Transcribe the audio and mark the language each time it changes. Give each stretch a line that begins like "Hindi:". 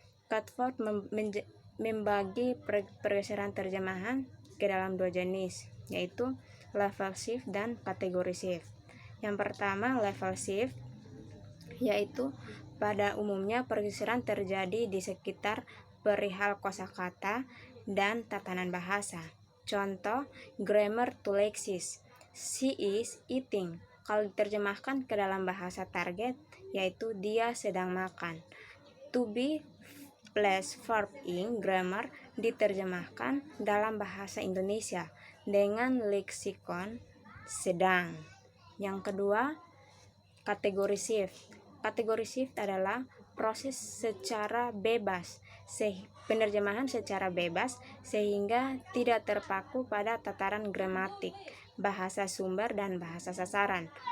Indonesian: Catford membagi pergeseran terjemahan ke dalam dua jenis, yaitu level shift dan kategori shift. Yang pertama, level shift, yaitu pada umumnya pergeseran terjadi di sekitar perihal kosakata dan tatanan bahasa.
English: Contoh, grammar to Lexis, she is eating.
Indonesian: Kalau diterjemahkan ke dalam bahasa target, yaitu dia sedang makan.
English: To be plus verb in grammar
Indonesian: diterjemahkan dalam bahasa Indonesia dengan leksikon sedang. Yang kedua, kategori shift. Kategori shift adalah proses secara bebas, penerjemahan secara bebas sehingga tidak terpaku pada tataran gramatik, bahasa sumber dan bahasa sasaran.